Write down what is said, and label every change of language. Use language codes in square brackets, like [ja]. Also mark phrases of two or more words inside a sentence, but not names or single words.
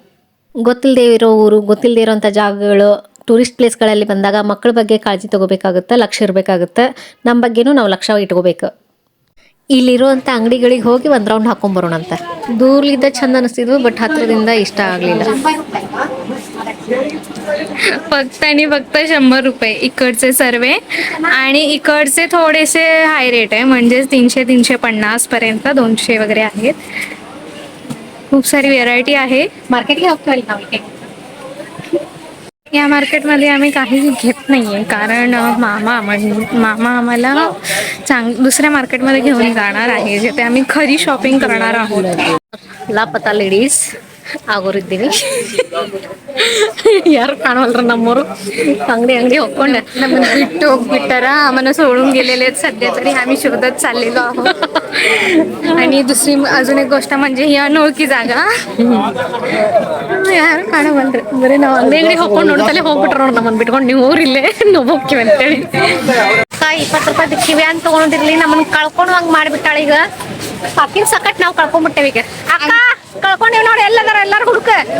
[kn] ಗೊತ್ತಿಲ್ಲದೆ ಇರೋ ಊರು, ಗೊತ್ತಿಲ್ಲದೆ ಇರೋಂಥ ಜಾಗಗಳು, ಟೂರಿಸ್ಟ್ ಪ್ಲೇಸ್ಗಳಲ್ಲಿ ಬಂದಾಗ ಮಕ್ಕಳ ಬಗ್ಗೆ ಕಾಳಜಿ ತೊಗೋಬೇಕಾಗುತ್ತೆ, ಲಕ್ಷ್ಯ ಇರಬೇಕಾಗುತ್ತೆ. ನಮ್ಮ ಬಗ್ಗೆನೂ ನಾವು ಲಕ್ಷ್ಯ ಇಟ್ಕೋಬೇಕು. ಇಲ್ಲಿರುವಂಥ ಅಂಗಡಿಗಳಿಗೆ ಹೋಗಿ ಒಂದು ರೌಂಡ್ ಹಾಕೊಂಬರೋಣ ಅಂತ. ದೂರಲಿದ್ದ ಚಂದ ಅನಿಸ್ತಿದ್ವು, ಬಟ್ ಹತ್ತಿರದಿಂದ ಇಷ್ಟ ಆಗಲಿಲ್ಲ. [mr] फक्त आणि फक्त 100 रुपये इकडचे सर्वे. आणि इकडचे थोडेसे [en] high rate [mr] आहे, म्हणजे 300-350 पर्यंत, 200 वगैरे आहेत. खूप सारी व्हेरायटी आहे. [kn] मार्केटಗೆ ಹೋಗ್ತೀವಲ್ಲ ನಾವು ಈಗ. [mr] या मार्केटमध्ये आम्ही काहीच घेत नाहीये, कारण मामा आम्हाला दुसऱ्या मार्केटमध्ये घेऊन जाणार आहे, जिथे आम्ही खरी शॉपिंग करणार आहोत. [kn] ಲಾಪತಾ ಲೇಡೀಸ್ ಆಗೋರಿದ್ದೀವಿ. ಯಾರು ಕಾಣವಲ್ರ ನಮ್ಮವರು ಅಂಗಡಿ ಹೋಗ್ಕೊಂಡೆ [mr] नमन बिट्टू बिट्टरा आम्हाला सोडून गेलेले आहेत सध्या तरी. आम्ही शोधत चाललेलो आहोत. आणि दुसरी अजून एक गोष्ट म्हणजे ही अनोळखी जागा. [kn] ಯಾರು ಕಾಣವಲ್ರಿ, ಬರೀ ನಾವು ಅಂಗಡಿ ಹೋಗ್ಕೊಂಡು ನೋಡ್ತಲೇ ಹೋಗ್ಬಿಟ್ರ ನೋಡಿ ನಮ್ಮನ್ನು ಬಿಟ್ಕೊಂಡು, ನೀವು ಊರಿಲ್ಲೇ ನಾವು ಹೋಗ್ತೀವಿ ಅಂತೇಳಿ. 20 ರೂಪಾಯಿ ಕಿವಿ ಅಂತ ತಗೊಂಡಿರ್ಲಿ, ನಮ್ಮನ್ನ ಕಳ್ಕೊಂಡು ಹಂಗೆ ಮಾಡಿಬಿಟ್ಟಾಳ. ಈಗ ಅಕ್ಕಿನ ಸಕಟ್ ನಾವು ಕಳ್ಕೊಂಡ್ಬಿಟ್ಟೇವಿ. ಈಗ ಅಕ್ಕ ಕಳ್ಕೊಂಡೇವಿ ನೋಡಿ, ಎಲ್ಲರೂ ಹುಡುಕ.